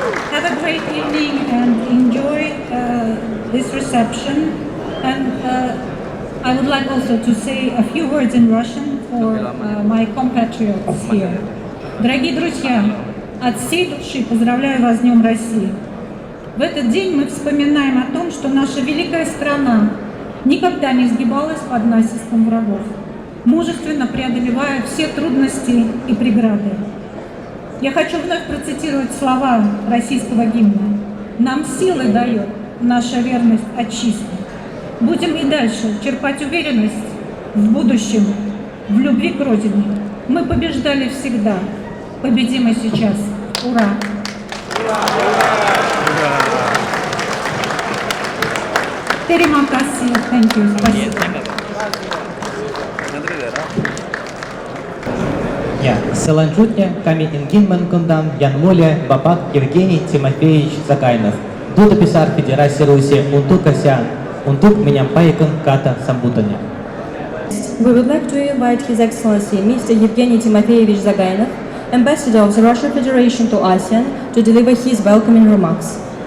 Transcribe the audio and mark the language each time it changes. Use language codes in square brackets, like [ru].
[en] Have a great evening and enjoy this reception. And I would like also to say a few words in Russian for my compatriots here. [ru] Дорогие друзья, от всей души поздравляю вас с Днем России. В этот день мы вспоминаем о том, что наша великая страна никогда не сгибалась под натиском врагов, мужественно преодолевая все трудности и преграды. Я хочу вновь процитировать слова российского гимна. «Нам силы дает наша верность отчизне. Будем и дальше черпать уверенность в будущем, в любви к Родине. Мы побеждали всегда, победим и сейчас. Ура!» [id] Terima kasih. [en] Thank you. [ru] Спасибо. [id] Ya, selanjutnya kami ingin mengundang Yang Mulia Bapak Evgeny Timofeyevich Zagaynov, Duta Besar Federasi Rusia untuk ASEAN, untuk menyampaikan kata sambutannya. [en] We would like to invite His Excellency Mr. Evgeny Timofeyevich Zagaynov, Ambassador of the Russian Federation to ASEAN, to deliver his welcoming remarks.